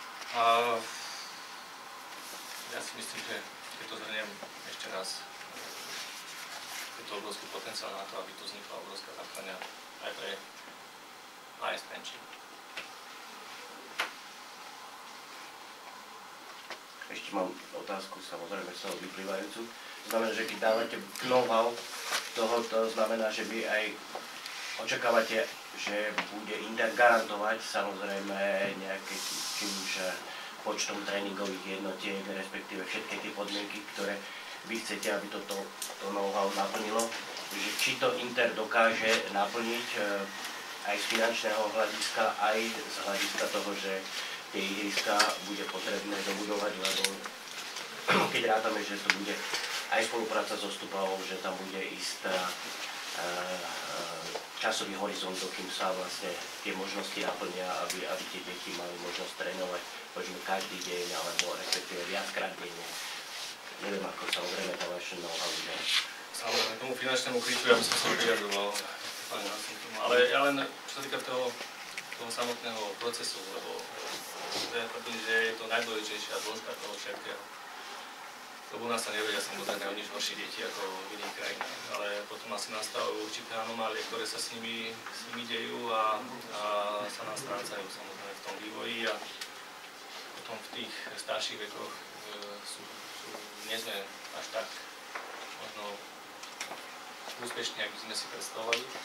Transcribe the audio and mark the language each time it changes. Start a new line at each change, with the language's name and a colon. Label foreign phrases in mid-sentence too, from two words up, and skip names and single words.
Slovak: A ja si myslím, že keď to zhrniem ešte raz, je to obrovský potenciál na to, aby tu vznikla obrovská základňa aj pre AS Trenčín. Ešte mám otázku, samozrejme z toho vyplývajúcu. Znamená, že keď dávate know-how toho, to znamená, že vy aj očakávate, že bude Inter garantovať samozrejme nejaké, či už počtom tréningových jednotiek, respektíve všetky tie podmienky, ktoré vy chcete, aby toto know-how naplnilo. Že či to Inter dokáže naplniť aj z finančného hľadiska, aj z hľadiska toho, že tie ihriska bude potrebné dobudovať, lebo keď rátame, že to bude aj spolupráca so Stupavou, že tam bude istá časový horizont, kým sa vlastne tie možnosti naplnia, aby tie deti mali možnosť trénovať možno každý deň, alebo respektíve viackrát denne. Neviem, ako samozrejme tá vaša know-how ide. Samozrejme, tomu finančnému krytiu ja by som sa vyjadroval, ale ja len, čo sa týka toho samotného procesu, lebo ja tvrdím, že je to najdôležitejšia zložka toho všetkého. Lebo u nás sa nevedia samozrejme o nič horšie deti ako v iných krajinách, ale potom asi nastavujú určité anomálie, ktoré sa s nimi dejú a sa nás strácajú samozrejme v tom vývoji a potom v tých starších vekoch nie sme až tak možno úspešní, ako by sme si predstavovali.